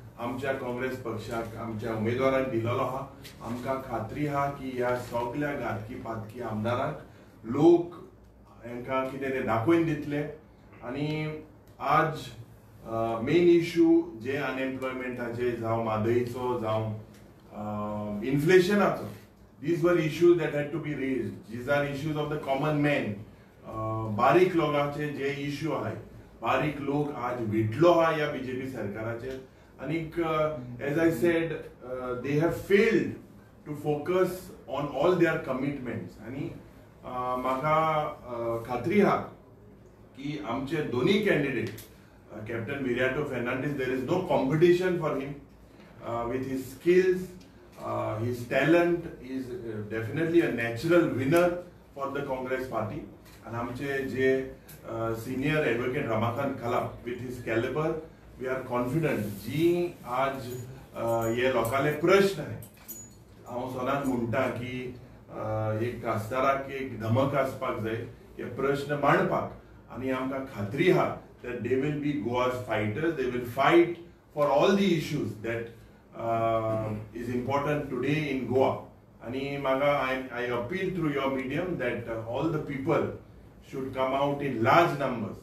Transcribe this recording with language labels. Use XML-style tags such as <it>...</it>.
<kok>आमच्या काँग्रेस पक्षाक आमच्या उमेदवाराक दिलेलो आहा. आमकां खात्री आहा की ह्या सगळ्या घातकी पातकी आमदारांक लोक हांकां कितें ते दाखोवन दितले. आनी आज मेन इश्यू जे अनएम्प्लॉयमेंटाचे जावं म्हादईचो जावं इन्फ्लेशनाचो,</kok> <en>these were issues that had to be raised. These are issues of the common man.</en> <kok>बारीक लोकांचे जे इश्यू आहे, बारीक लोक आज विटलो हा या बीजेपी सरकाराचेर.</kok> <en>आनीक as I said, they have failed to focus on all their commitments.</en> <kok>आनी म्हाका खात्री आहा की आमचे दोन्ही कॅन्डिडेट,</kok> <en>Captain Viriato Fernandes, there is no competition for him with his skills. His talent is definitely a natural winner for the Congress party.</en> <kok>And आमचे जे senior advocate Ramakant Kala,</kok> <en>with his caliber, we are confident</en> <kok>जी आज ये लोकांले प्रश्न आहे, हांव सदांच म्हणटा की एक खासदाराक एक धमक आसपाक जाय हे प्रश्न मांडपाक. आनी आमकां खात्री आहा</kok> <en>that they will be Goa's fighters. They will fight for all the issues that is important today in Goa. Ani maga I appeal through your medium that all the people should come out in large numbers.</en>